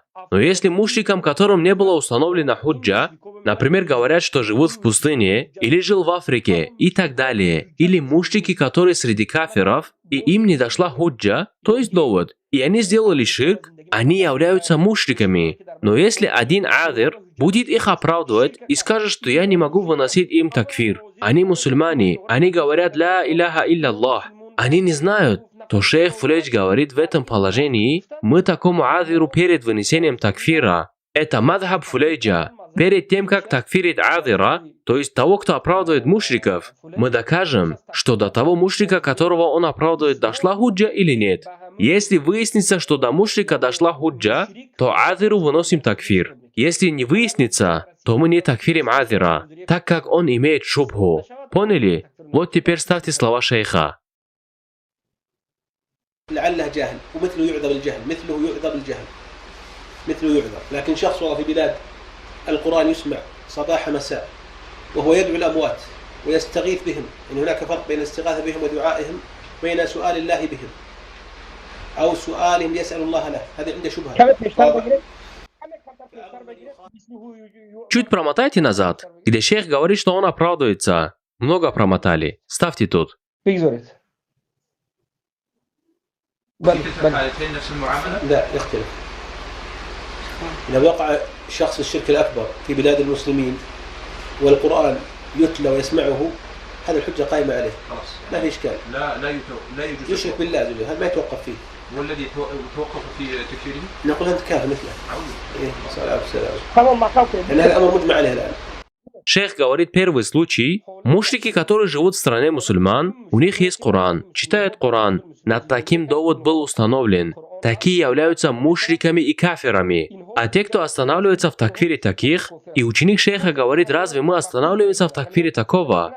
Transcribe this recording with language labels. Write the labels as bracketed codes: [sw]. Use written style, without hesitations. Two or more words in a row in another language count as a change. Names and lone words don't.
[ru] Но если мушрикам, которым не было установлена худжа, например, говорят, что живут в пустыне, или жил в Африке, и так далее, или мушрики, которые среди кафиров, и им не дошла худжа, то есть довод, и они сделали ширк, они являются мушриками. Но если один азир будет их оправдывать и скажет, что я не могу выносить им такфир, они мусульмане, они говорят [ar] «لا إله إلا الله», [ru] они не знают, то шейх Фулейдж говорит, в этом положении мы такому азиру перед вынесением такфира. Это мадхаб Фулейджа. Перед тем, как такфирит азира, то есть того, кто оправдывает мушриков, мы докажем, что до того мушрика, которого он оправдывает, дошла худжа или нет. Если выяснится, что до мушрика дошла худжа, то азиру выносим такфир. Если не выяснится, то мы не такфирим азира, так как он имеет шубху. Поняли? Вот теперь ставьте слова шейха. [ar] لعله جاهل ومثله يعذر بالجهل مثله يعذر لكن شخص والله في بلاد القرآن يسمع صباح مساء وهو يدعو الأموات ويستغيث بهم إن هناك فرق بين الاستغاثة بهم ودعائهم بين سؤال الله بهم أو سؤالهم يسأل الله له هذا عنده شبهة. [ru] Чуть промотайте назад, где шейх говорит, что он оправдывается. Много промотали. Ставьте тут. [ar] في كلتا الحالتين نفس المعاملة؟ لا يختلف. إذا وقع شخص الشرك الأكبر في بلاد المسلمين والقرآن يتلى ويسمعه هذا الحجة قائمة عليه. خلاص. ما في إشكال. لا يجوز. يشرك بالله هذا ما يتوقف فيه. والذي يتوقف في تكفيره؟ نقول أنت كافر مثله. إيه صلى الله عليه وسلم. تمام مع كافر. لأن هذا الأمر مجمع عليه الآن. [ru] Шейх говорит, первый случай, мушрики, которые живут в стране мусульман, у них есть Коран, читают Коран, над таким довод был установлен. Такие являются мушриками и кафирами. А те, кто останавливается в такфире таких, и ученик шейха говорит, разве мы останавливаемся в такфире такого?